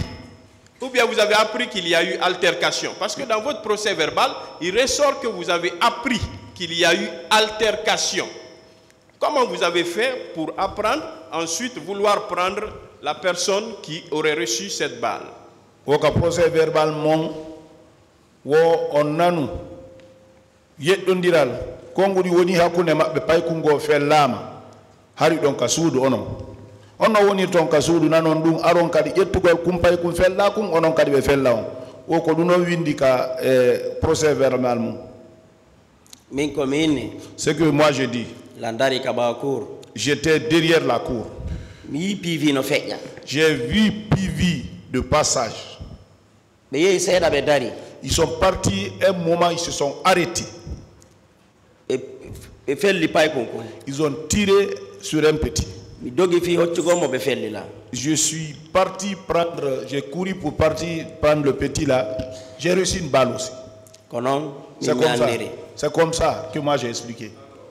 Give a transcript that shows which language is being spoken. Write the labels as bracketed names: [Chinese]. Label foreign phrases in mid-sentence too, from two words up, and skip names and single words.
[French] Ou bien vous avez appris qu'il y a eu altercation? Parce que dans votre procès verbal, il ressort que vous avez appris qu'il y a eu altercation. Comment vous avez fait pour apprendre, ensuite vouloir prendre la personne qui aurait reçu cette balle? Au procès verbal [Fula] mon wo on nanu yeddondiral kongudi woni hakkunde mabbe paykungo fellama hari don ka suudu onon woni ton ka suudu nanon dum aron kadi ƴettugol kumpaykum fella kum onon kadi be fella on o ko duno windi ka [French] procès verbal [Fula] mum. Min ko minni [French] Ce que moi je dis, [Fula] landari ka ba cour [French] j'étais derrière la cour. [Fula] mi PV no feƴƴa. [French] J'ai vu PV de passage. [Fula] ɓe yehi seeɗa ɓe dari. [French] Ils sont partis un moment, ils se sont arrêtés. [Fula] ɓe felli paykon ko. [French] Ils ont tiré sur un petit. [Fula] mi dogi fi hoccugomo ɓe felli la. [French] Je suis parti prendre, j'ai couru pour partir prendre le petit là. J'ai reçu une balle aussi. [Fula] ko noon [French] C'est [Fula] min [French] comme ça. [Fula] andiri. [French] C'est comme ça que moi j'ai expliqué.